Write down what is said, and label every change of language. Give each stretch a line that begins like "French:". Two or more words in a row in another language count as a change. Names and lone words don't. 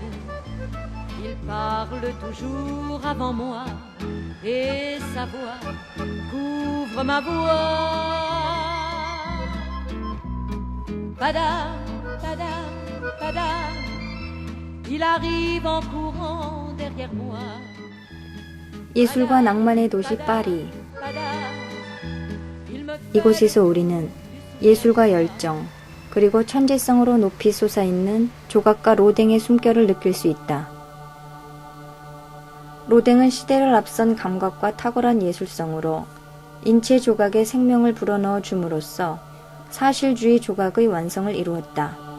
French: Il parle toujours avant moi et sa voix couvre ma voix. Padam, padam, padam, il arrive en courant derrière moi.
Korean: 예술과 낭만의 도시 파리. 이곳에서 우리는 예술과 열정, 그리고 천재성으로 높이 솟아있는 조각가 로댕의 숨결을 느낄 수 있다. 로댕은 시대를 앞선 감각과 탁월한 예술성으로 인체 조각에 생명을 불어넣어 줌으로써 사실주의 조각의 완성을 이루었다.